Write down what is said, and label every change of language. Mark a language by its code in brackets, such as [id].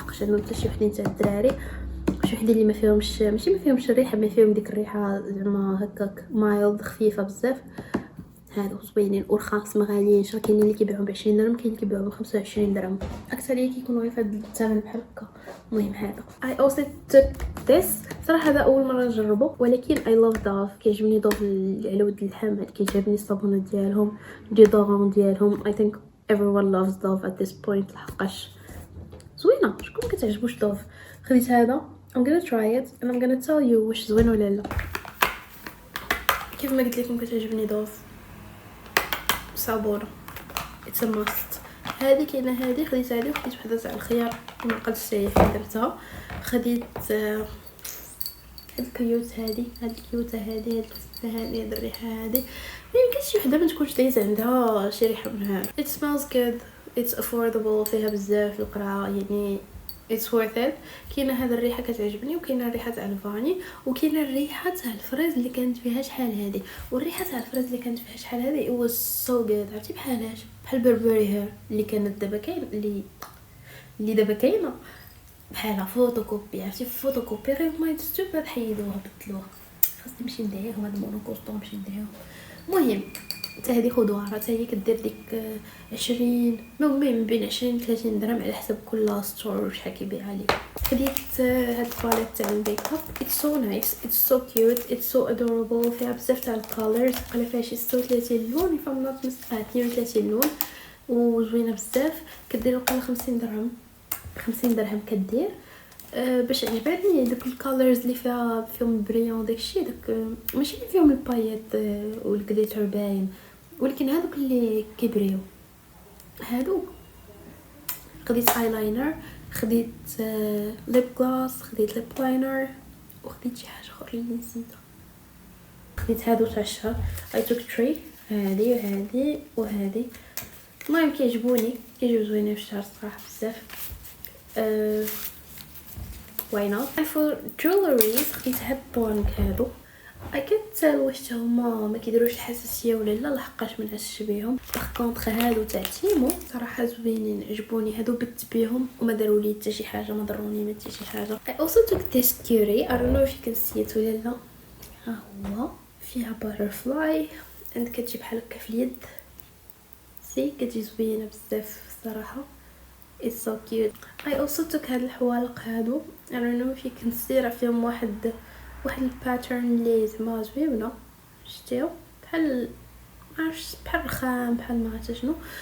[ar] لحقاش عندهم حتى شي وحدين تاع الدراري، شي وحدين اللي ما فيهمش، ماشي ما فيهمش الريحه، ما فيهم ديك الريحه زعما هكاك مايلد خفيفه بزاف. هادو زوينين ورخاص، ما غاليينش. راه كاينين اللي كيبيعوا ب20 درهم، كاين اللي كيبيعوا ب25 درهم، اكثريه كيكونوا غير فهاد الثمن بحال هكا. المهم هذا [en] I also took this. [ar] صراحه هذا اول مره نجربه، ولكن [en] I love Dove. [ar] كيعجبني Dove على ود اللحم، كيعجبني الصابونه ديالهم، ديودورون ديالهم. [en] I think everyone loves Dove at this point [ar] لحقاش زوينه. شكون كتعجبوش Dove؟ خديت هذا [en] I'm gonna try it and I'm gonna tell you [ar] واش زوين ولا لا. كيف ما قلت لكم كتعجبني Dove صابونه [en] it's a must. [ar] هذه كاينه، هذه خديت هذه وخديت وحده تاع الخيار ما قدرتش هي فين درتها. خديت هاد الكيوت، هذه الكيوته، هذه هاد الريحه هذه. ما يمكنش شي وحده ما تكونش دايزه عندها شي ريحه من هذا. [en] it smells good, it's affordable، [ar] فيها بزاف القرعه يعني [en] it's worth it. [ar] كاينه هذا الريحه كتعجبني، وكاينه الريحه تاع الفاني، وكاينه الريحه تاع الفريز اللي كانت فيها شحال هذه. والريحه تاع الفريز اللي كانت فيها شحال هذه [en] it was so good. [ar] عرفتي بحالاش؟ بحال بربري هير اللي كانت دابا كاين، اللي دابا كاينه بحالها فوتوكوبي. عرفتي فوتوكوبي غير ما يتستوب حيدوها بدلوها. خاصني نمشي ندعيهم هاد المونوكوستو، نمشي ندعيهم. المهم حتى هذه خذوها، راه حتى هي كدير ديك 20 المهم بين 20 30 درهم على حسب كل ستور شحال كيبيع عليك. خديت هاد الباليت تاع الميك اب [en] it's so nice, it's so cute, it's so adorable. [ar] فيها بزاف تاع الكولرز، قال فيها شي 36 لون فما نوت 32 لون وزوينه بزاف. كدير وقيلا 50 درهم، 50 درهم كدير. باش عجبتني دوك الكولرز اللي فيهم بريون داكشي، داك ماشي اللي فيهم البايط والكليتر باين، ولكن هذوك اللي كيبريو هادو. خديت ايلاينر، خديت ليب غلاس، خديت ليب لاينر، وخديت شي حاجه اخرى اللي نسيتها. خديت هادو تاع الشهر [en] I took 3، [ar] هذه وهذه وهذه. المهم كيعجبوني زوينين في الشهر صراحه بزاف. [en] why not. for jewelries [ar] خديت هاد الطوانق هادو. [en] I can't tell [ar] واش هما ما كيديروش الحساسيه ولا لا، لحقاش ما نحسش بيهم. كونطخ هادو تاع تيمو صراحه زوينين، عجبوني هادو، بت بيهم وما داروا لي حتى شي حاجه، ما ضروني ما حتى شي حاجه. [en] I also took this cutie I don't know if you can see it [ar] ولا لا. ها هو فيها [en] butterfly and [ar] كتجي بحال هكا في اليد، سي كتجي زوينه بزاف الصراحه. [en] it's so cute. I also took [ar] هاد الحوالق هادو [en] I don't know if you can see، [ar] راه فيهم واحد الباترن اللي زعما زوينه، شتيو بحال معرفتش بحال الخام بحال ما عرفت شنو.